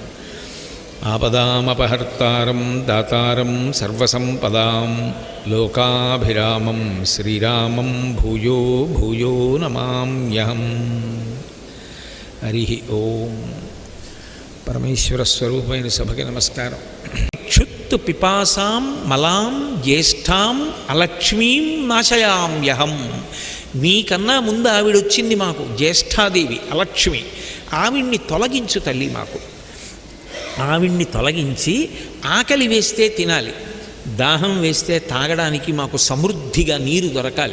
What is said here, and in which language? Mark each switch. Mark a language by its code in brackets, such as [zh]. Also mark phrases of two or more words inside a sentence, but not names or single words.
[sa] आपदामपहर्तारं दातारं सर्वसम्पदां लोकाभिरामं श्रीरामं भूयो भूयो नमाम्यहम्। हरिः ओम्। [te] परमेश्वरस्वरूपैన సభకి నమస్కారం. [sa] క్షుత్తు పిపాసాం మలాం జ్యేష్ఠాం అలక్ష్మీం నాశయామ్యహం. [te] నీకన్నా ముందు ఆవిడొచ్చింది మాకు, జ్యేష్ఠాదేవి అలక్ష్మి. ఆవిడ్ని తొలగించు తల్లి మాకు. ఆవిడ్ని తొలగించి ఆకలి వేస్తే తినాలి, దాహం వేస్తే తాగడానికి మాకు సమృద్ధిగా నీరు దొరకాలి.